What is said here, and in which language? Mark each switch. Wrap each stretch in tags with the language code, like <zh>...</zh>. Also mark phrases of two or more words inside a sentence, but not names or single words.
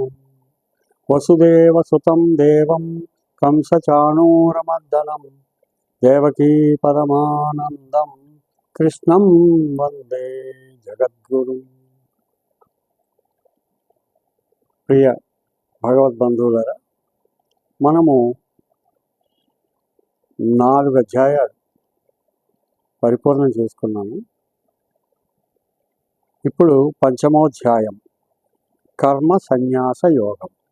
<sa>वसुदेवसुतं देवं कंसचाणूरमर्दनं देवकी परमानन्दं कृष्णं वन्दे जगद्गुरुं।</sa> <te>प्रिय భగవద్బంధువులారా, మనము 4 అధ్యాయాలు పరిపూర్ణం చేసుకున్నాము. ఇప్పుడు పంచమోధ్యాయం కర్మ సన్యాస యోగం.</te>